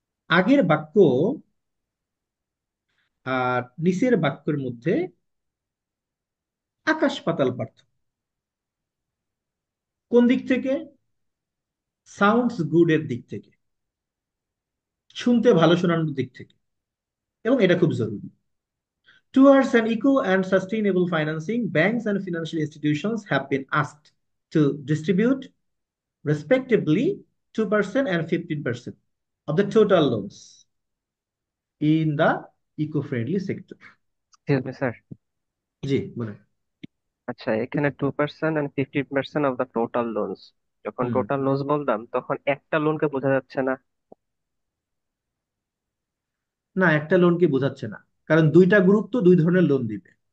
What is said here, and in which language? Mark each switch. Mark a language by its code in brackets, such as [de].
[bn] আগের বাক্য আর নিচের বাক্যের মধ্যে আকাশ পাতাল পার্থক্য। কোন দিক থেকে? সাউন্ডস গুড এর দিক থেকে, শুনতে ভালো শোনানোর দিক থেকে, এবং এটা খুব জরুরি। [en] Towards an eco and sustainable financing, banks and financial institutions have been asked to distribute, respectively, 2% and 15% of the total loans in the eco-friendly sector. Excuse me sir. [bn] জি বলেন। আচ্ছা, এখানে [en] 2% and 50% of the total loans, [bn] যখন হুম। Total loans বললাম তখন একটা লোনকে বোঝা যাচ্ছে না। না, একটা লোনকে বোঝাচ্ছে না, কারণ দুইটা গ্রুপ তো দুই ধরনের লোন দিবে।